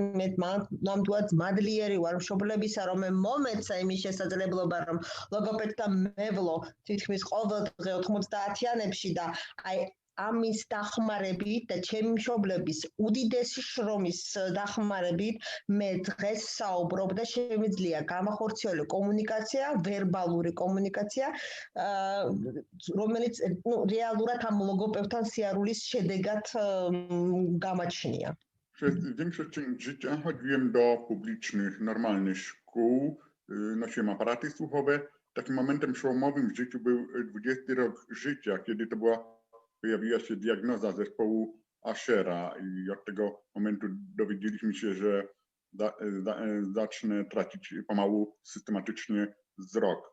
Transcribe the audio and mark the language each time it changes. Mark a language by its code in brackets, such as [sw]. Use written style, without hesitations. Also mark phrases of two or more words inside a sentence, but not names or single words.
[ka] მე ნამდვილად მადლიერი ვარ მშობლებისა, რომ მე მომეცა იმის შესაძლებლობა, რომ ლოგოპედთან მევლო თითქმის ყოველდღე 90-იანებში და აი ამის დახმარებით და ჩემი მშობლების უდიდესი შრომის დახმარებით მე დღეს საუბრობ და შემიძლია გამახორციელო კომუნიკაცია, ვერბალური კომუნიკაცია, რომელიც რეალურად ამ ლოგოპედთან სიარულის შედეგად გამაჩნია. [pl] Przez większość życia chodziłem do publicznych, normalnych szkół, nosiłem aparaty słuchowe. Takim momentem przełomowym w życiu był 20 rok życia, kiedy to pojawiła się diagnoza zespołu Ashera i od tego momentu dowiedzieliśmy się, że zacznę tracić pomału systematycznie wzrok.